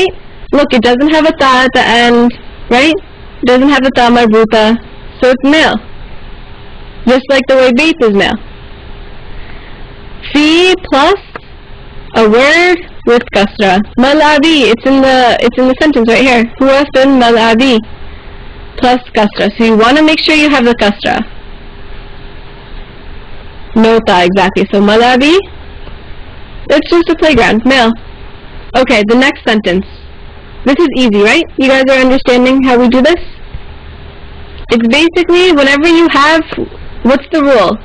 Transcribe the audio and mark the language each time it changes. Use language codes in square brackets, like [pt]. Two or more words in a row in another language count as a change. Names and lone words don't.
[en] Look, it doesn't have a ta at the end, right? It doesn't have a [ar] تاء مربوطة, [en] so it's male. Just like the way bayt is male. Fi plus a word with kasra. [ar] Mal'abi. [en] It's in the sentence right here. [ar] هو في الملاعب. [en] Plus kasra. So you want to make sure you have the kasra. No ta, exactly. So mal'abi, it's just a playground, male. Okay, the next sentence. This is easy, right? You guys are understanding how we do this? It's basically whenever you have, what's the rule?